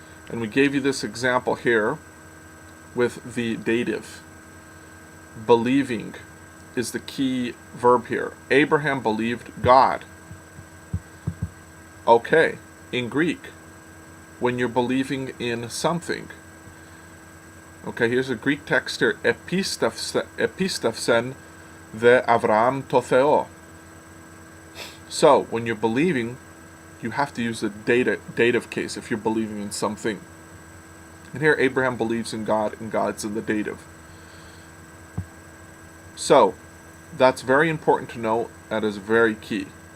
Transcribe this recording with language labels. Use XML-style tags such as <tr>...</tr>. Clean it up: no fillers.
<en>And we gave you this example here with the dative. Believing is the key verb here. Abraham believed God. Okay, in Greek, when you're believing in something. Okay, here's a Greek text here.</en> <el>Επίστευσεν δε Αβραάμ το Θεό.</el> <en>So, when you're believing, you have to use the dative case if you're believing in something. And here, Abraham believes in God, and God's in the dative. So, that's very important to know. That is very key.</en>